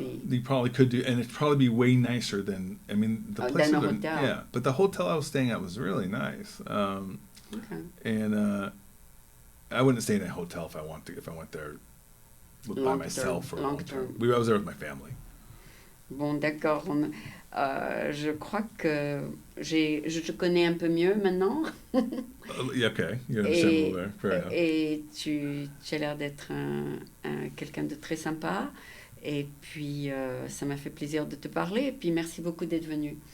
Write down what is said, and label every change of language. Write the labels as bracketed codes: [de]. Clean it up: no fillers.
[en] Yeah, they probably could do, and it'd probably be way nicer than. I mean, the place. Than a hotel. Yeah, but the hotel I was staying at was really nice. Okay. And I wouldn't stay in a hotel if I went there by myself for a long term. I was there with my family. [fr] Bon, d'accord. Je crois que je te connais un peu mieux maintenant. [en] Okay, you understand a little better. Fair enough. [fr] Et tu as l'air d'être quelqu'un de très sympa. Et puis, ça m'a fait plaisir de te parler. Et puis, merci beaucoup d'être venu.